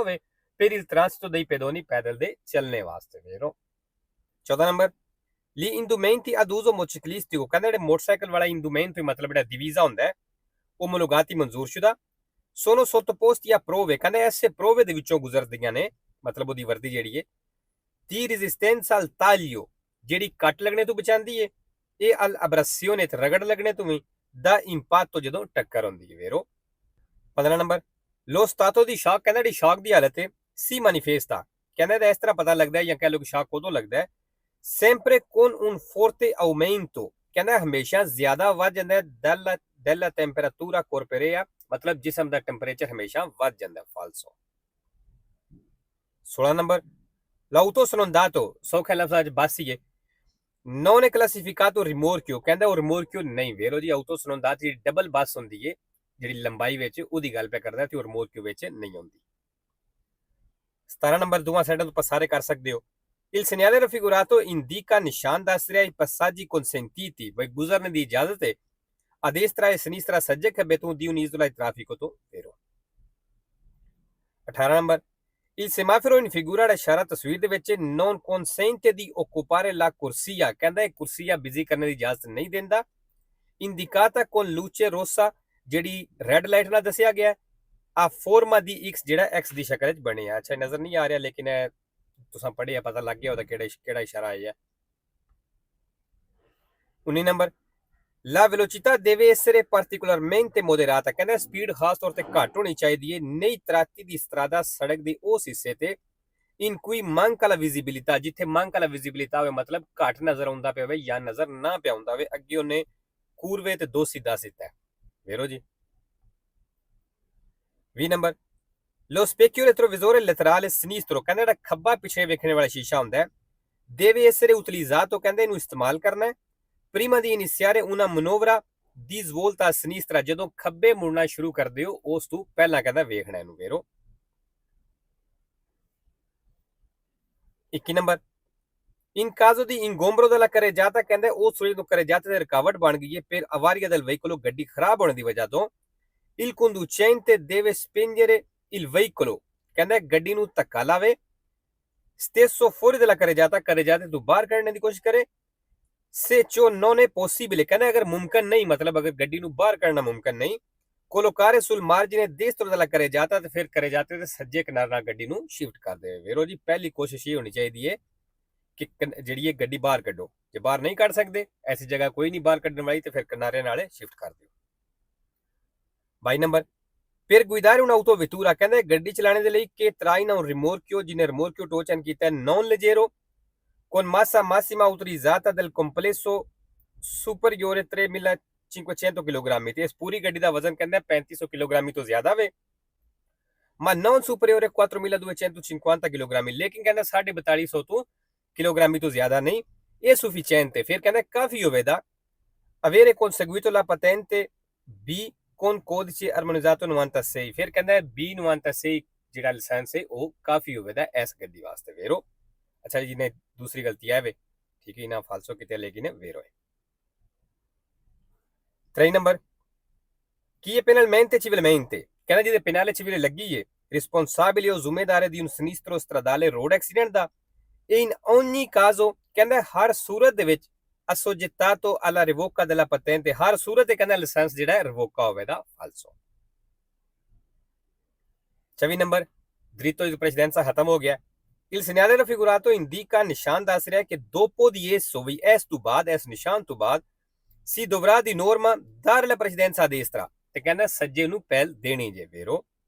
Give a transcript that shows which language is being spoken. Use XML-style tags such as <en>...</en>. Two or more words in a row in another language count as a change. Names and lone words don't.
<pa>ਹੋਵੇ</pa> <it>per il transito dei pedoni</it> <pa>ਪੈਦਲ ਦੇ ਚੱਲਣੇ ਵਾਸਤੇ vero 14 ਨੰਬਰ</pa> <it>gli indumenti ad uso motociclistico</it> <pa>ਕਹਿੰਦਾ ਜਿਹੜੇ ਮੋਟਰਸਾਈਕਲ ਵਾਲਾ indumento ਮਤਲਬ ਜਿਹੜਾ divisa ਹੁੰਦਾ ਹੈ omologati ਮਨਜ਼ੂਰਸ਼ੁਦਾ</pa> <it>sono sottoposti a prove</it> <pa>ਕਹਿੰਦੇ ਐਸੇ prove ਦੇ ਵਿੱਚੋਂ ਗੁਜ਼ਰਦੀਆਂ ਨੇ ਮਤਲਬ ਉਹਦੀ ਵਰਦੀ ਜਿਹੜੀ ਹੈ ਦੀ</pa> <it>resistenza al taglio</it> <pa>ਜਿਹੜੀ ਕੱਟ ਲੱਗਣੇ ਤੋਂ ਬਚਾਉਂਦੀ ਹੈ ਇਹ</pa> <it>al abrasione</it> <pa>ਤੇ ਰਗੜ ਲੱਗਣੇ ਤੋਂ ਵੀ ਦਾ ਇੰਪੈਕਟ ਜਦੋਂ ਟੱਕਰ ਹੁੰਦੀ ਹੈ ਵੇਰੋ 15 ਨੰਬਰ</pa> <it>lo stato di shock</it> <pa>ਕਹਿੰਦਾ ਜਿਹੜੀ ਸ਼ੌਕ ਦੀ ਹਾਲਤ ਹੈ</pa> <it>si manifesta</it> <pa>ਕਹਿੰਦਾ ਇਸ ਤਰ੍ਹਾਂ ਪਤਾ ਲੱਗਦਾ ਹੈ ਜਾਂ ਕਹਿ ਲੋ ਕਿ ਸ਼ੌਕ ਉਦੋਂ ਲੱਗਦਾ ਹੈ</pa> <it>sempre con un forte aumento</it> <pa>ਕਹਿੰਦਾ ਹਮੇਸ਼ਾ ਜ਼ਿਆਦਾ ਵੱਧ ਜਾਂਦਾ ਹੈ</pa> <it>della temperatura corporea</it> <pa>ਮਤਲਬ ਜਿਸਮ ਦਾ ਟੈਂਪਰੇਚਰ ਹਮੇਸ਼ਾ ਵੱਧ ਜਾਂਦਾ ਫਾਲਸੋ 16 ਨੰਬਰ</pa> <it>l'auto sonondato</it> <pa>ਸੌਖਾ ਲਫ਼ਜ਼ਾਂ ਚ ਬੱਸ ਹੀ ਹੈ</pa> <it>non è classificato rimorchio</it> <pa>ਕਹਿੰਦਾ ਉਹ rimorchio ਨਹੀਂ ਵੇਰੋ ਜੀ</pa> <it>auto sonondato</it> <pa>ਦੀ ਡਬਲ ਬੱਸ ਹੁੰਦੀ ਹੈ ਜਿਹੜੀ ਲੰਬਾਈ ਵਿੱਚ ਉਹਦੀ ਗੱਲ ਪੈ ਕਰਦਾ ਤੇ ਉਹ rimorchio ਵਿੱਚ ਨਹੀਂ ਹੁੰਦੀ 17 ਨੰਬਰ ਦੋਵਾਂ ਸਾਈਡਾਂ ਤੋਂ ਪਸਾਰੇ ਕਰ ਸਕਦੇ ਹੋ</pa> <it>il segnale raffigurato indica</it> <pa>ਨਿਸ਼ਾਨ ਦੱਸ ਰਿਹਾ ਹੈ</pa> <it>passaggi consentiti</it> <pa>ਬਈ ਗੁਜ਼ਰਨ ਦੀ ਇਜਾਜ਼ਤ ਹੈ</pa> <it>a destra e sinistra</it> <pa>ਸੱਜੇ ਖੱਬੇ ਤੋਂ</pa> <it>di un'isola di traffico</it> <pa>ਤੋਂ vero 18 ਨੰਬਰ</pa> <it>il semaforo in figura</it> <pa>ਦਾ ਇਸ਼ਾਰਾ ਤਸਵੀਰ ਦੇ ਵਿੱਚ</pa> <it>non consente di occupare la corsia</it> <pa>ਕਹਿੰਦਾ ਇਹ ਕੁਰਸੀਆ ਬਿਜ਼ੀ ਕਰਨ ਦੀ ਇਜਾਜ਼ਤ ਨਹੀਂ ਦਿੰਦਾ</pa> <it>indicata con luce rossa</it> <pa>ਜਿਹੜੀ ਰੈੱਡ ਲਾਈਟ ਨਾਲ ਦੱਸਿਆ ਗਿਆ</pa> <it>a forma di x</it> <pa>ਜਿਹੜਾ x ਦੀ ਸ਼ਕਲ ਵਿੱਚ ਬਣਿਆ ਅੱਛਾ ਨਜ਼ਰ ਨਹੀਂ ਆ ਰਿਹਾ ਲੇਕਿਨ ਤੁਸੀਂ ਪੜ੍ਹਿਆ ਪਤਾ ਲੱਗ ਗਿਆ ਉਹਦਾ ਕਿਹੜਾ ਇਸ਼ਾਰਾ ਆਇਆ 19 ਨੰਬਰ</pa> <it>La velocità deve essere particolarmente moderata</it> <pa>ਕਹਿੰਦਾ ਸਪੀਡ ਖਾਸ ਤੌਰ ਤੇ ਘੱਟ ਹੋਣੀ ਚਾਹੀਦੀ ਹੈ</pa> <it>nei tratti di strada</it> <pa>ਸੜਕ ਦੇ ਉਸ ਹਿੱਸੇ ਤੇ</pa> <it>in cui manca la visibilità</it> <pa>ਜਿੱਥੇ</pa> <it>manca la visibilità</it> <pa>ਹੋਵੇ ਮਤਲਬ ਘੱਟ ਨਜ਼ਰ ਆਉਂਦਾ ਪਿਆ ਹੋਵੇ ਜਾਂ ਨਜ਼ਰ ਨਾ ਪਿਆ ਆਉਂਦਾ ਹੋਵੇ ਅੱਗੇ ਉਹਨੇ ਕੂਰਵੇ ਤੇ ਦੋ ਸਿੱਧਾ ਹੈ ਵੇਰੋ ਜੀ 20 ਨੰਬਰ</pa> <it>lo specchio retrovisore laterale sinistro</it> <pa>ਕਹਿੰਦਾ ਜਿਹੜਾ ਖੱਬਾ ਪਿੱਛੇ ਵੇਖਣ ਵਾਲਾ ਸ਼ੀਸ਼ਾ ਹੁੰਦਾ ਹੈ</pa> <it>deve essere utilizzato</it> <pa>ਕਹਿੰਦਾ ਇਹਨੂੰ ਇਸਤੇਮਾਲ ਕਰਨਾ ਹੈ</pa> <it>prima di iniziare una manovra di svolta a sinistra</it> <pa>ਜਦੋਂ ਖੱਬੇ ਮੁੜਨਾ ਸ਼ੁਰੂ ਕਰਦੇ ਹੋ ਉਸ ਤੋਂ ਪਹਿਲਾਂ ਕਹਿੰਦਾ ਵੇਖਣਾ ਇਹਨੂੰ ਵੇਰੋ 21 ਨੰਬਰ</pa> <it>in caso di ingombro della carreggiata</it> <pa>ਕਹਿੰਦਾ ਉਹ ਸੂਰਜ ਤੋਂ carreggiata ਤੇ ਰੁਕਾਵਟ ਬਣ ਗਈ ਹੈ ਫਿਰ</pa> <it>avaria del veicolo</it> <pa>ਗੱਡੀ ਖਰਾਬ ਹੋਣ ਦੀ ਵਜ੍ਹਾ ਤੋਂ</pa> <it>il conducente deve spegnere il veicolo</it> <pa>ਕਹਿੰਦਾ ਗੱਡੀ ਨੂੰ ਧੱਕਾ ਲਾਵੇ</pa> <it>stesso fuori della carreggiata</it> <pa>ਤੋਂ ਬਾਹਰ ਕੱਢਣ ਦੀ ਕੋਸ਼ਿਸ਼ ਕਰੇ</pa> <it>se ciò non è possibile</it> <pa>ਕਹਿੰਦਾ ਅਗਰ ਮੁਮਕਨ ਨਹੀਂ ਮਤਲਬ ਅਗਰ ਗੱਡੀ ਨੂੰ ਬਾਹਰ ਕੱਢਣਾ ਮੁਮਕਨ ਨਹੀਂ collocare</pa> <it>sul margine destro della carreggiata</it> <pa>ਤੇ ਫਿਰ carreggiata ਦੇ ਸੱਜੇ ਕਿਨਾਰੇ ਨਾਲ ਗੱਡੀ ਨੂੰ ਸ਼ਿਫਟ ਕਰ ਦੇਵੇ ਵੇਰੋ ਜੀ ਪਹਿਲੀ ਕੋਸ਼ਿਸ਼ ਇਹ ਹੋਣੀ ਚਾਹੀਦੀ ਹੈ ਕਿ ਜਿਹੜੀ ਇਹ ਗੱਡੀ ਬਾਹਰ ਕੱਢੋ ਜੇ ਬਾਹਰ ਨਹੀਂ ਕੱਢ ਸਕਦੇ ਐਸੀ ਜਗ੍ਹਾ ਕੋਈ ਨਹੀਂ ਬਾਹਰ ਕੱਢਣ ਵਾਲੀ ਤੇ ਫਿਰ ਕਿਨਾਰੇ ਨਾਲੇ ਸ਼ਿਫਟ ਕਰ ਦਿਓ 22 ਨੰਬਰ</pa> <it>per guidare un'autovettura</it> <pa>ਕਹਿੰਦੇ ਗੱਡੀ ਚਲਾਉਣ ਦੇ ਲਈ</pa> <it>che traina un rimorchio ਜਿਹਨੇ rimorchio</it> <pa>ਟੋਚਨ ਕੀਤਾ</pa> <it>non leggero con massa massima autorizzata del complesso superiore 3500 kg</it> <pa>ਤੇ ਇਸ ਪੂਰੀ ਗੱਡੀ ਦਾ ਵਜ਼ਨ ਕਹਿੰਦਾ 3500 kg ਤੋਂ ਜ਼ਿਆਦਾ ਵੇ</pa> <it>ma non superiore 4250 kg</it> <pa>ਲੇਕਿਨ ਕਹਿੰਦਾ 4250 ਤੋਂ ਕਿਲੋਗ੍ਰਾਮ ਤੋਂ ਜ਼ਿਆਦਾ ਨਹੀਂ ਇਹ sufficiente ਫਿਰ ਕਹਿੰਦਾ ਕਾਫੀ ਹੋਵੇਗਾ</pa> <it>avere conseguito la patente B con codice armonizzato 96</it> <pa>ਫਿਰ ਕਹਿੰਦਾ B96 ਜਿਹੜਾ ਲਾਇਸੈਂਸ ਹੈ ਉਹ ਕਾਫੀ ਹੋਵੇਗਾ ਇਸ ਗੱਡੀ ਵਾਸਤੇ ਵੇਰੋ ਅੱਛਾ ਜੀ ਨੇ ਦੂਸਰੀ ਗਲਤੀ ਹੈ ਵੇ ਠੀਕ ਹੈ ਨਾ ਫਾਲਸੋ ਕਿਤੇ ਲੇਕਿਨ ਵੇਰੋ ਹੈ 3 ਨੰਬਰ</pa> <it>chi è penalmente civilmente</it> <pa>ਕਹਿੰਦਾ ਜਿਹਦੇ</pa> <it>penale civile</it> <pa>ਲੱਗੀ ਹੈ</pa> <it>responsabile o</it> <pa>ਜ਼ਿੰਮੇਦਾਰ</pa> <it>di un sinistro stradale</it> <en>road accident</en> <pa>ਦਾ</pa> <it>e in ogni caso</it> <pa>ਕਹਿੰਦਾ ਹਰ ਸੂਰਤ ਦੇ ਵਿੱਚ</pa> <it>assoggettato alla revoca della patente</it> <pa>ਹਰ ਸੂਰਤ ਤੇ ਕਹਿੰਦਾ ਲਾਇਸੈਂਸ ਜਿਹੜਾ ਹੈ ਰਿਵੋਕਾ ਹੋਵੇਗਾ ਫਾਲਸੋ 24 ਨੰਬਰ</pa> <it>dritto di precedenza</it> <pa>ਖਤਮ ਹੋ ਗਿਆ</pa> <it>il segnale raffigurato indica</it> <pa>ਨਿਸ਼ਾਨ ਦੱਸ ਰਿਹਾ ਕਿ</pa> <it>dopo di esso</it> <pa>ਵੀ ਇਸ ਤੋਂ ਬਾਅਦ ਇਸ ਨਿਸ਼ਾਨ ਤੋਂ ਬਾਅਦ</pa> <it>si dovrà di norma dare la precedenza a destra</it> <pa>ਤੇ ਕਹਿੰਦਾ ਸੱਜੇ ਨੂੰ ਪਹਿਲ ਦੇਣੀ ਜੇ ਵੇਰੋ</pa>